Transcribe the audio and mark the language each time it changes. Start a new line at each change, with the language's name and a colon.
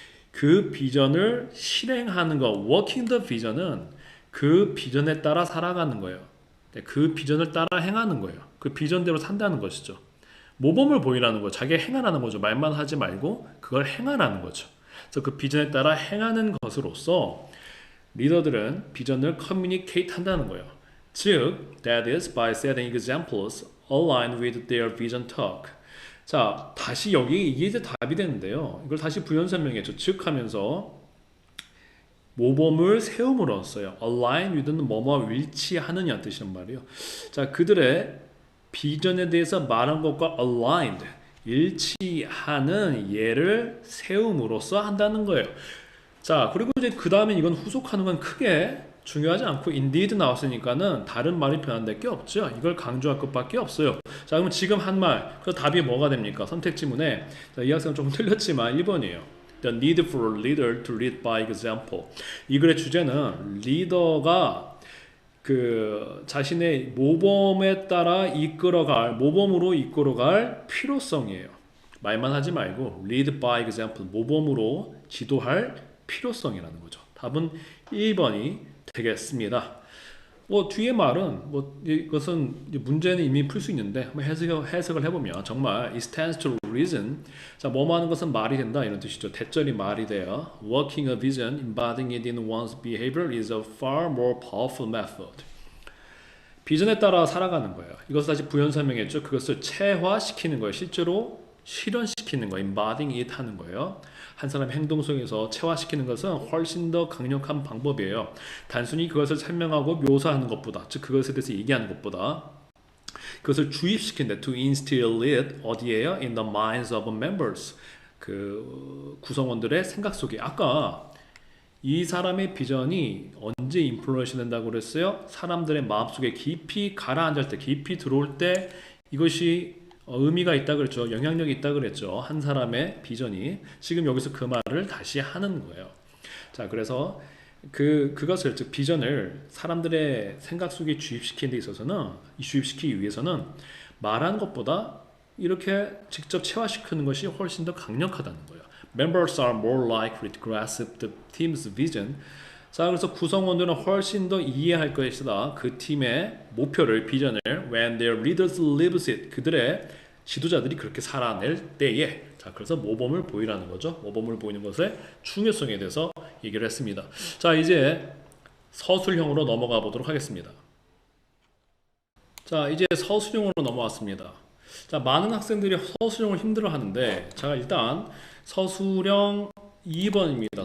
Korean: 그 비전을 실행하는 거,
English: walking the vision
Korean: 은 그 비전에 따라 살아가는 거예요. 그 비전을 따라 행하는 거예요. 그 비전대로 산다는 것이죠. 모범을 보이라는 거, 자기가 행하라는 거죠. 말만 하지 말고 그걸 행하라는 거죠. 그래서 그 비전에 따라 행하는 것으로서 리더들은 비전을 커뮤니케이트 한다는 거예요.
English: 즉, that is by setting examples aligned with their vision talk.
Korean: 자, 다시 이게 이제 답이 되는데요. 이걸 다시 부연 설명했죠. 즉 하면서 모범을 세움으로써요. align with는 뭐뭐와 일치하느냐 뜻이란 말이에요. 자, 그들의 비전에 대해서 말한 것과 aligned, 일치하는 예를 세움으로써 한다는 거예요. 자, 그리고 이제 그 다음에 이건 후속하는 건 크게 중요하지 않고 indeed 나왔으니까는 다른 말이 변환될 게 없죠. 이걸 강조할 것밖에 없어요. 자, 그럼 지금 한 말, 그 답이 뭐가 됩니까? 선택 지문에 이 학생은 조금 틀렸지만 1번이에요.
English: The need for a leader to lead by example.
Korean: 이 글의 주제는 리더가 그 자신의 모범에 따라 모범으로 이끌어갈 필요성이에요. 말만 하지 말고
English: lead by example,
Korean: 모범으로 지도할 필요성이라는 거죠. 답은 1번이 되겠습니다. 뒤에 말은 이것은 문제는 이미 풀 수 있는데 한번 해석을 해보면 정말
English: it stands to reason.
Korean: 자, 뭐뭐 하는 것은 말이 된다 이런 뜻이죠. 대절이 말이 돼요.
English: Working a vision, embodying it in one's behavior is a far more powerful method.
Korean: 비전에 따라 살아가는 거예요. 이것을 다시 부연 설명했죠. 그것을 체화시키는 거예요. 실제로 실현시키는 거예요.
English: embodying it
Korean: 하는 거예요. 한 사람의 행동 속에서 체화시키는 것은 훨씬 더 강력한 방법이에요. 단순히 그것을 설명하고 묘사하는 것보다, 즉 그것에 대해서 얘기하는 것보다 그것을 주입시킨다.
English: To instill it
Korean: 어디에요?
English: In the minds of members.
Korean: 그 구성원들의 생각 속에 아까 이 사람의 비전이 언제 인플루언시 된다고 그랬어요? 사람들의 마음속에 깊이 가라앉을 때, 깊이 들어올 때 이것이 의미가 있다 그랬죠. 영향력이 있다 그랬죠. 한 사람의 비전이. 지금 여기서 그 말을 다시 하는 거예요. 자, 그래서 그것을, 즉 비전을 사람들의 생각 속에 주입시키는 데 있어서는, 주입시키기 위해서는 말하는 것보다 이렇게 직접 체화시키는 것이 훨씬 더 강력하다는 거예요.
English: Members are more likely to grasp the team's vision.
Korean: 자, 그래서 구성원들은 훨씬 더 이해할 것이다. 그 팀의 목표를, 비전을
English: when their leaders lives it.
Korean: 그들의 지도자들이 그렇게 살아낼 때에. 자, 그래서 모범을 보이라는 거죠. 모범을 보이는 것의 중요성에 대해서 얘기를 했습니다. 자, 이제 서술형으로 넘어가 보도록 하겠습니다. 자, 이제 서술형으로 넘어왔습니다. 자, 많은 학생들이 서술형을 힘들어 하는데, 자, 일단 서술형 2번입니다.